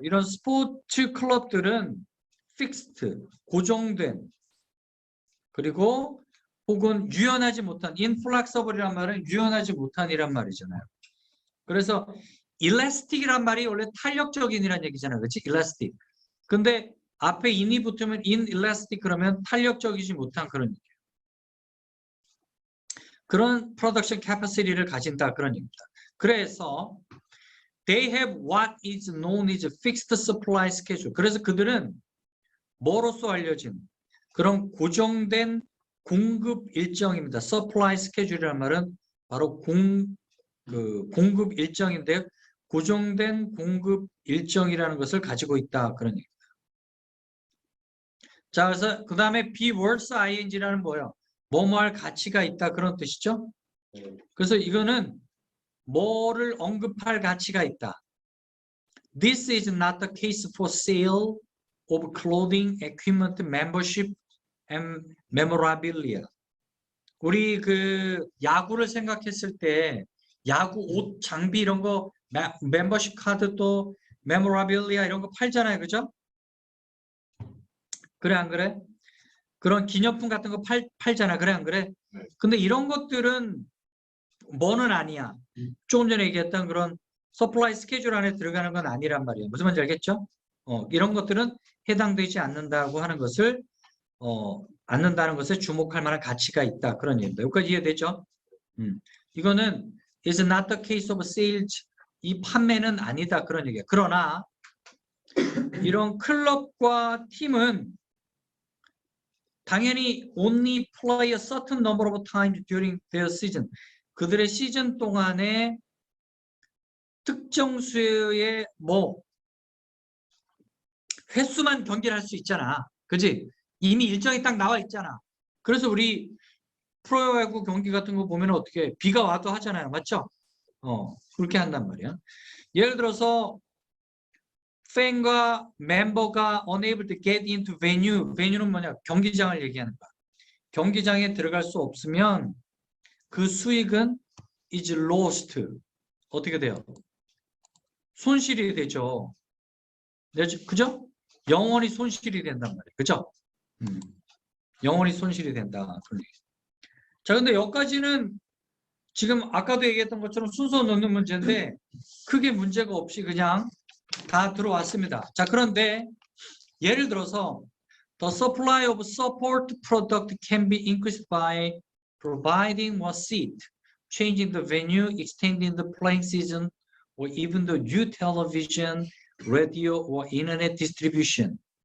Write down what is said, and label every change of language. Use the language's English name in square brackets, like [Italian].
[Korean] 이런 스포츠 클럽들은 fixed 고정된 그리고 혹은 유연하지 못한 inflexible이란 말은 유연하지 못한이란 말이잖아요. 그래서 elastic이란 말이 원래 탄력적인이란 얘기잖아요. 그렇지? elastic. 근데 앞에 in이 붙으면 inelastic 그러면 탄력적이지 못한 그런 얘기예요. 그런 production capacity를 가진다 그런 얘기입니다. 그래서 [English] they have what is known as fixed supply schedule. [Korean] 그래서 그들은 뭐로서 알려진 그런 고정된 공급 일정입니다. supply schedule이라는 말은 바로 공급 일정인데 고정된 공급 일정이라는 것을 가지고 있다 그런 얘기입니다. 자, 그래서 그 다음에 [English] be worth ing [Korean] 라는 뭐예요? 뭐뭐할 가치가 있다 그런 뜻이죠. 그래서 이거는 뭐를 언급할 가치가 있다. [English] This is not the case for sale of clothing, equipment, membership, and memorabilia. [Korean] 우리 야구를 생각했을 때 야구 옷, 장비 이런 거 멤버십 카드 또 memorabilia 이런 거 팔잖아요. 그죠? 그래 안 그래? 그런 기념품 같은 거 팔잖아. 그래 안 그래? 근데 이런 것들은 뭐는 아니야. 조금 전에 얘기했던 그런 서플라이 스케줄 안에 들어가는 건 아니란 말이에요. 무슨 말인지 알겠죠? 이런 것들은 해당되지 않는다고 하는 것을 않는다는 것에 주목할 만한 가치가 있다. 그런 얘기입니다. 여기까지 이해되죠? 이거는 [English] is not the case of sales. [Korean] 이 판매는 아니다. 그런 얘기예요. 그러나 이런 클럽과 팀은 당연히 [English] only play a certain number of times during their season. [Korean] 그들의 시즌 동안에 특정 수의 횟수만 경기를 할 수 있잖아. 그지? 이미 일정이 딱 나와 있잖아. 그래서 우리 프로야구 경기 같은 거 보면 어떻게 비가 와도 하잖아요. 맞죠? 그렇게 한단 말이야. 예를 들어서 팬과 멤버가 [English] unable to get into venue. [Korean] venue는 뭐냐? 경기장을 얘기하는 거야. 경기장에 들어갈 수 없으면 그 수익은 [English] is lost. [Korean] 어떻게 돼요? 손실이 되죠. 그죠? 영원히 손실이 된단 말이에요. 그죠? 영원히 손실이 된다. 자, 근데 여기까지는 지금 아까도 얘기했던 것처럼 순서 넣는 문제인데 크게 문제가 없이 그냥 다 들어왔습니다. 자, 그런데 예를 들어서 [English] the supply of support product can be increased by providing more seat, changing the venue, extending the playing season, or even the new television, radio, or internet distribution.